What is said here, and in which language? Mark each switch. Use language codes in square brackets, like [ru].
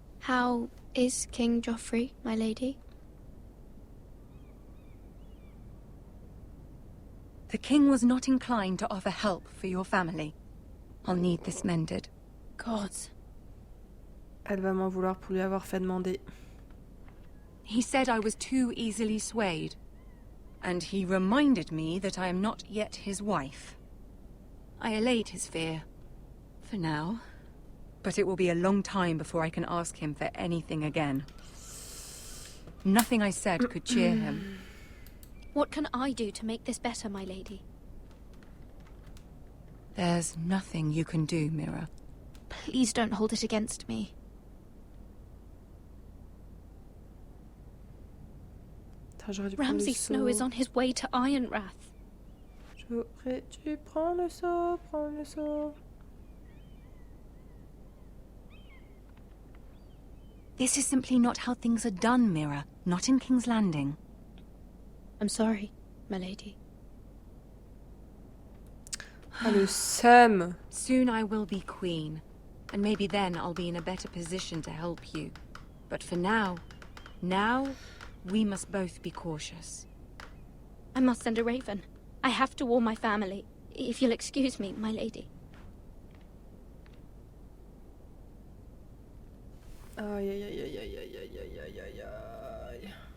[en] how is King Joffrey, my lady? The king was not inclined to offer help for your family. I'll need this mended. Gods. [fr] Elle va m'en vouloir pour lui avoir fait demander. [en] He said I was too easily swayed. And he reminded me that I am not yet his wife. I allayed his fear. For now. But it will be a long time before I can ask him for anything again. Nothing I said could cheer him. What can I do to make this better, my lady? There's nothing you can do, Mira. Please don't hold it against me. Ramsay Snow is on his way to Ironrath. [fr] J'aurais dû prendre le seau, prendre le seau. [en] This is simply not how things are done, Mira. Not in King's Landing. I'm sorry, my lady. [fr] Ah, le seum. [en] Soon I will be queen, and maybe then I'll be in a better position to help you. But for now, we must both be cautious. I must send a raven. I have to warn my family. If you'll excuse me, my lady. Aïe, aïe, aïe, aïe, aïe, aïe, aïe, aïe, aïe, aïe.